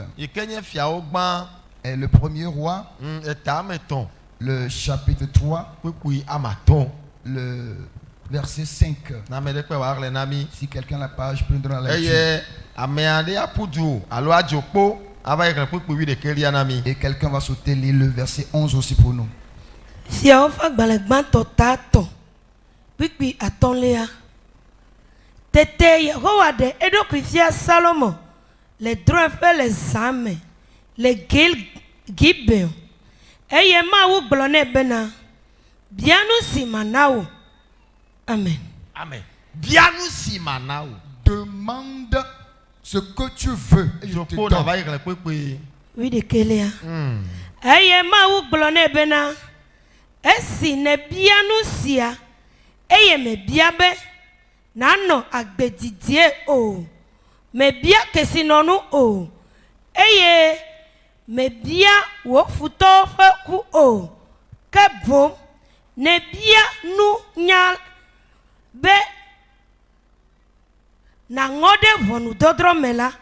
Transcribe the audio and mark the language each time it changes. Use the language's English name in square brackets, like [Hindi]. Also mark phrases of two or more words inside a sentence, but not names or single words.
[French] Et le premier roi, le chapitre 3, le verset 5. Si quelqu'un a la page, peut nous donner la lecture. Et quelqu'un va sauter le verset 11 aussi pour nous. [Ewe] Fiawo fa gbalẽgbãtɔ tatɔ kpikpi atɔ̃lia. Tete Yehowa ɖe eɖokui fia Salomo le drɔ̃eƒe le zã me le Gibeon. Eye Mawu gblɔ nɛ bena, bia nu si mana wo. Amen. Amen. Bia nu si mana wo. [French] Demande ce que tu veux et je te donne. Oui, de Kélia. [Ewe] Eye Mawu gblɔ nɛ bena, esi ne bia nu sia, eye me bia be, nanɔ agbedidie o, me bia kesinɔnu o, eye me bia wo futɔwo ƒe ku o, ke boŋ ne bia nu nya be naŋɔ ɖe ʋɔnudɔdrɔ̃ me la.